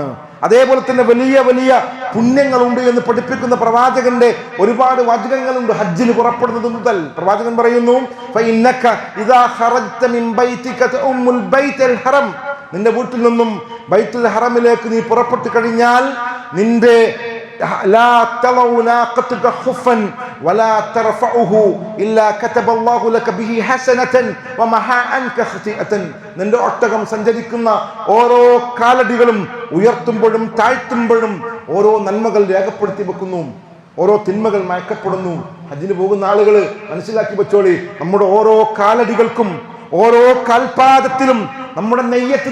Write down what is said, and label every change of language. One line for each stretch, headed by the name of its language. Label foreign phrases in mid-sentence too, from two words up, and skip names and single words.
Malayalam: അതേപോലെ തന്നെ വലിയ വലിയ പുണ്യങ്ങളുണ്ട് എന്ന് പഠിപ്പിക്കുന്ന പ്രവാചകന്റെ ഒരുപാട് വാചകങ്ങളുണ്ട്. ഹജ്ജിന് പുറപ്പെടുന്നത് മുതൽ പ്രവാചകൻ പറയുന്നു,
Arabic: فإنك إذا خرجت من بيتك تؤم البيت الحرام,
Malayalam: നിന്റെ വീട്ടിൽ നിന്നും ബൈത്തുൽ ഹറമിലേക്ക് നീ പുറപ്പെട്ടു കഴിഞ്ഞാൽ നിന്റെ
Arabic: لا تضع ناقتك خفا ولا ترفعه إلا كتب الله لك به حسنة ومحى عنك خطيئة.
Malayalam: നിന്റെ ഒട്ടകം സഞ്ചരിക്കുന്ന ഓരോ കാലടികളും ഉയർത്തുമ്പോഴും താഴ്ത്തുമ്പോഴും ഓരോ നന്മകൾ രേഖപ്പെടുത്തി വെക്കുന്നു, ഓരോ തിന്മകൾ മയക്കപ്പെടുന്നു. ഹജ്ജിന് പോകുന്ന ആളുകൾ മനസ്സിലാക്കി വെച്ചോളി, നമ്മുടെ ഓരോ കാലടികൾക്കും ഓരോ കാൽപാദത്തിലും നമ്മുടെ നെയ്യത്ത്